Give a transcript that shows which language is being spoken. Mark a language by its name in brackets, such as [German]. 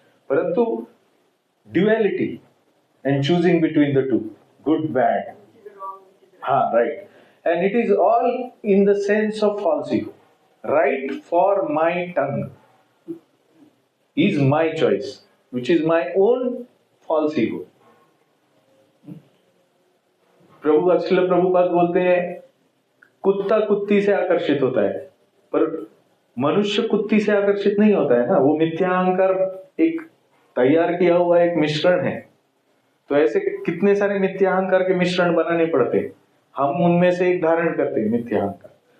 [English] परंतु duality and choosing between the two, good bad, हाँ right, and it is all in the sense of false ego. right for my tongue is my choice, which is my own false ego. [Hindi] Srila Prabhupada बोलते हैं कुत्ता कुत्ती से आकर्षित होता है, पर मनुष्य कुत्ती से आकर्षित नहीं होता है ना, वो मिथ्या अहंकार एक तैयार किया हुआ एक मिश्रण है। तो ऐसे कितने सारे मिथ्या अहंकार के मिश्रण बनाने पड़ते, हम उनमें से एक धारण करते हैं मिथ्या अहंकार।